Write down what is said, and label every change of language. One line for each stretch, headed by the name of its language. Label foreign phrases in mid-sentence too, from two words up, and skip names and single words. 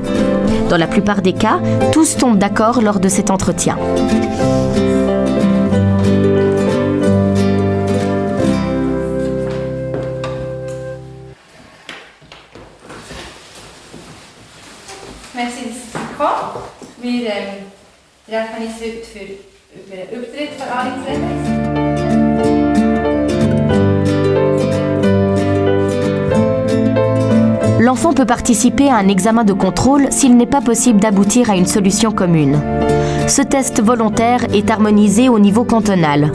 French: Dans la plupart des cas, tous tombent d'accord lors de cet entretien. Merci,
German: dass Sie gekommen. Wir treffen uns heute über den Übertritt von Alex Rebeis.
French: L'enfant peut participer à un examen de contrôle s'il n'est pas possible d'aboutir à une solution commune. Ce test volontaire est harmonisé au niveau cantonal.